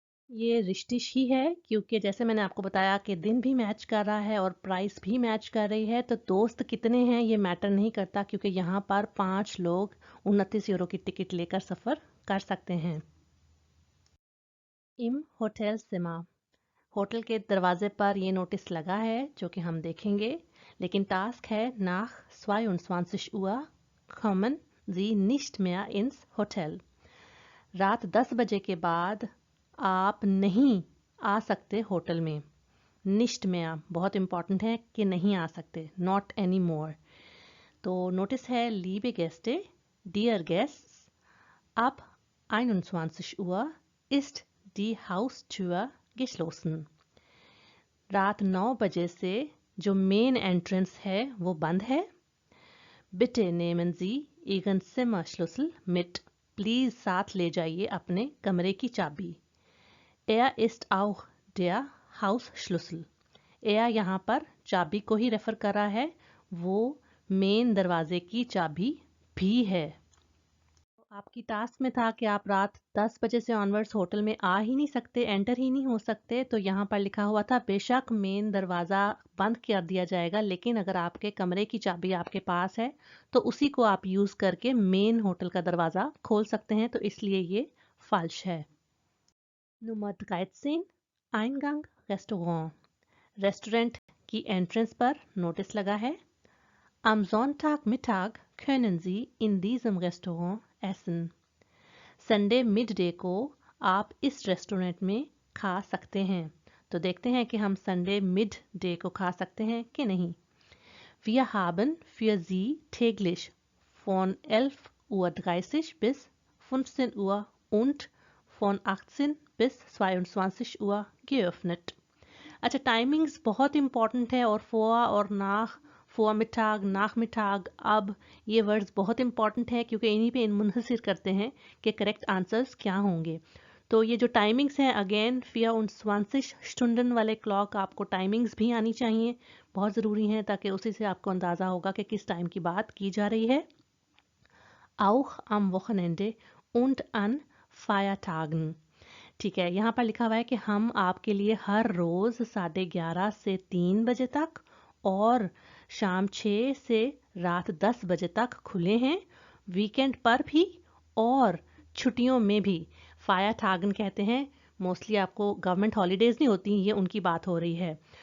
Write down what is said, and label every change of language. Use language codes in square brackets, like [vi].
[hi] ये रिश्तिश ही है, क्योंकि जैसे मैंने आपको बताया कि दिन भी मैच कर रहा है और प्राइस भी मैच कर रही है। तो दोस्त कितने हैं ये मैटर नहीं करता, क्योंकि यहाँ पर 5 लोग 29 यूरो की टिकट लेकर सफ़र कर सकते हैं। इम होटल सिमा, होटल के दरवाजे पर ये नोटिस लगा है जो कि हम देखेंगे। लेकिन टास्क है [de] nach 22 Uhr kommen Sie nicht mehr ins Hotel। [hi] रात 10 बजे के बाद आप नहीं आ सकते होटल में। निश्ट में आप बहुत इंपॉर्टेंट है कि नहीं आ सकते, नॉट एनी मोर। तो नोटिस है [de] liebe Gäste, [en] dear guests, [de] ab 21 Uhr ist die Haustür geschlossen। [hi] रात 9 बजे से जो मेन एंट्रेंस है वो बंद है। [de] Bitte nehmen Sie Ihren Zimmerschlüssel mit। [hi] Please साथ ले जाइए अपने कमरे की चाबी। [de] Er ist auch der Hausschlüssel। [hi] Er यहाँ पर चाबी को ही रेफर कर रहा है, वो मेन दरवाजे की चाबी भी है। आपकी टास्क में था कि आप रात 10 बजे से ऑनवर्ड्स होटल में आ ही नहीं सकते, एंटर ही नहीं हो सकते। तो यहाँ पर लिखा हुआ था बेशक मेन दरवाज़ा बंद कर दिया जाएगा, लेकिन अगर आपके कमरे की चाबी आपके पास है तो उसी को आप यूज़ करके मेन होटल का दरवाज़ा खोल सकते हैं, तो इसलिए ये फाल्श है। Number 13 [de] Eingang Restaurant। [hi] रेस्टोरेंट की एंट्रेंस पर नोटिस लगा है [de] Am Sonntagmittag können Sie in diesem Restaurant essen। [hi] Sunday mid day को आप इस रेस्टोरेंट में खा सकते हैं। तो देखते हैं कि हम संडे मिड डे को खा सकते हैं कि नहीं। [de] Wir haben für Sie täglich von 11:30 Uhr bis 15 Uhr und von 18 bis 22 Uhr geöffnet। [hi] अच्छा, टाइमिंग्स बहुत इंपॉर्टेंट है, और फोआ और नाख, फोआ मिठाग, नाख मिठाग, अब ये वर्ड्स बहुत इंपॉर्टेंट है क्योंकि इन्हीं पे मुनहसिर करते हैं कि करेक्ट आंसर्स क्या होंगे। तो ये जो टाइमिंग्स हैं, अगेन 24 स्टुंडन वाले क्लॉक, आपको टाइमिंग्स भी आनी चाहिए, बहुत ज़रूरी हैं, ताकि उसी से आपको अंदाज़ा होगा कि किस टाइम की बात की जा रही है। [de] Auch am Wochenende und an Feiertagen। [hi] ठीक है, यहाँ पर लिखा हुआ है कि हम आपके लिए हर रोज़ 11:30 से 3 बजे तक और शाम 6 से रात 10 बजे तक खुले हैं, वीकेंड पर भी और छुट्टियों में भी। फायर टागन कहते हैं, मोस्टली आपको गवर्नमेंट हॉलीडेज़ नहीं होती, ये उनकी बात हो रही है।